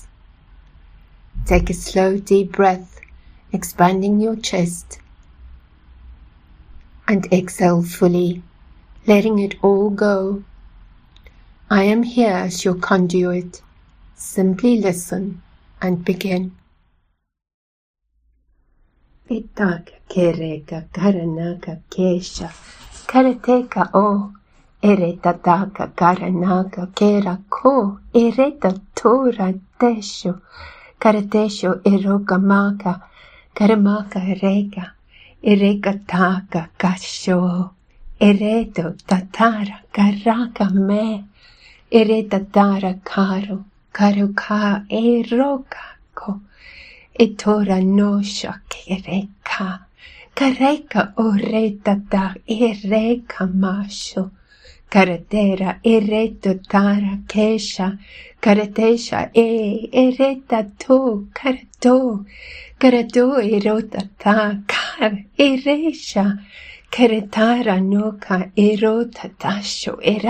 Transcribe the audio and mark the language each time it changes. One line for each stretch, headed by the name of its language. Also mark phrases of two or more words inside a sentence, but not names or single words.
English: Take a slow, deep breath, expanding your chest. And exhale fully, letting it all go. I am here as your conduit. Simply listen and begin. Pitaka kereka karanaka kesha, karateka o, eretataka karanaka kera ko, ereta tora tesho, karatesho eroka maka, karamaka ereka. Erekataka kasho, ereto tatara karaka me, eretatara karo, karuka eroka ko, etora no shakereka, kareka oretata ereka masho, karatera ereto tara kesha, karatesha ereta to karato, karato erota ta kar eresha, karatara noka erota tasho